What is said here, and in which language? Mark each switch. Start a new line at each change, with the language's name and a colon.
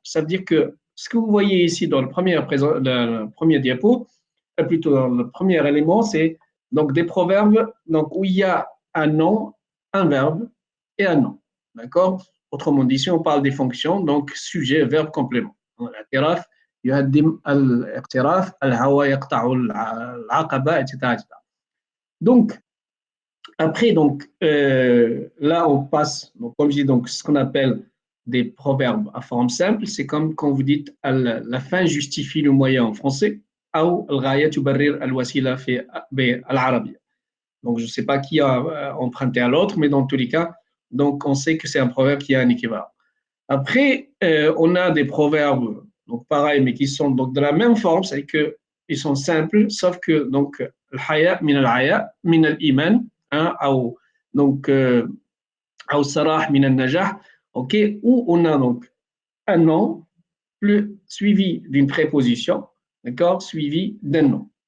French: Ça veut dire que ce que vous voyez ici dans le premier diapo, plutôt dans le premier élément, c'est donc des proverbes donc, où il y a un nom, un verbe et un nom. D'accord? Autrement dit, si on parle des fonctions, donc sujet, verbe, complément.
Arabic: الاعتراف يهدم الاقتراف الهوى يقطع العقبة, etc.
French: Donc, après, donc, là, on passe, donc, comme je dis, donc, ce qu'on appelle des proverbes à forme simple, c'est comme quand vous dites la fin justifie le moyen en français.
Arabic: أو الغاية تبرر الوسيلة في بالعربية.
French: Donc, je ne sais pas qui a emprunté à l'autre, mais dans tous les cas, donc, on sait que c'est un proverbe qui a un équivalent. Après, on a des proverbes, donc pareil, mais qui sont donc de la même forme, c'est qu'ils sont simples, sauf que, donc,
Arabic: الحياء من العياء من الإيمان, أو
French: donc,
Arabic: أو الصلاح من النجاح,
French: ok, où on a donc un nom plus suivi d'une préposition, d'accord, suivi d'un nom.